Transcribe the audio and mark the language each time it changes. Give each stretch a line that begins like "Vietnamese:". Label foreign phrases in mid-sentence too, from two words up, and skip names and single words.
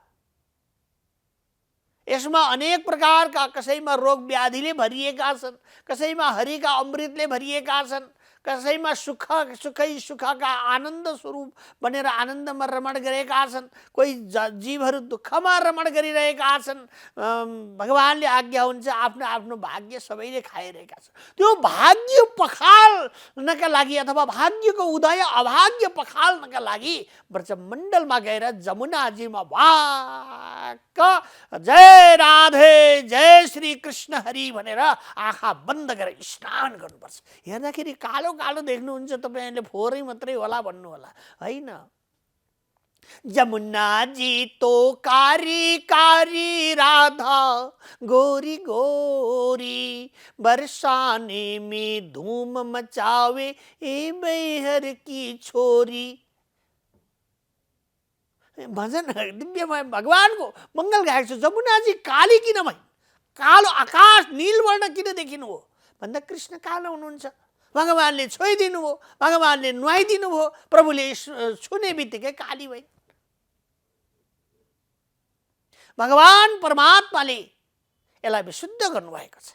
Nepali: यसमा अनेक प्रकारका, कसैमा रोग व्याधिले भरिएका छन्, कसैमा हरिका अमृतले भरिएका छन्, कसैमा सुखका आनन्द स्वरूप बनेर आनन्दमा रमण गरेका छन्, कोही जीवहरू दुःखमा रमण गरिरहेका छन्। भगवानले आज्ञा हुन्छ, आफ्नो आफ्नो भाग्य सबैले खाइरहेका छन्। त्यो भाग्य पखाल्नका लागि अथवा भाग्यको उदय अभाग्य पखाल्नका लागि ब्रजमण्डलमा गएर जमुनाजीमा वाक्क जय राधे जय श्री कृष्ण हरि भनेर आँखा बन्द गरेर स्नान गर्नुपर्छ। हेर्दाखेरि कालो कालो देख्नुहुन्छ तपाईले, फोहोरै मात्रै होला भन्नु होला, होइन।
Hindi: जमुना जी तो कारी कारी राधा गोरी गोरी, बरसाने में धूम मचावे ए बैहर की छोरी।
Nepali: भजन दिव्यमय भगवानको मङ्गल गाएको छ। जमुनाजी काली किन भई, कालो आकाश नीलवर्ण किन देखिनु हो भन्दा कृष्ण कालो हुनुहुन्छ। भगवानले छोइदिनु भयो, भगवानले नुहाइदिनु भयो, प्रभुले छुने बित्तिकै काली भई। भगवान परमात्माले यसलाई विशुद्ध गर्नुभएको छ।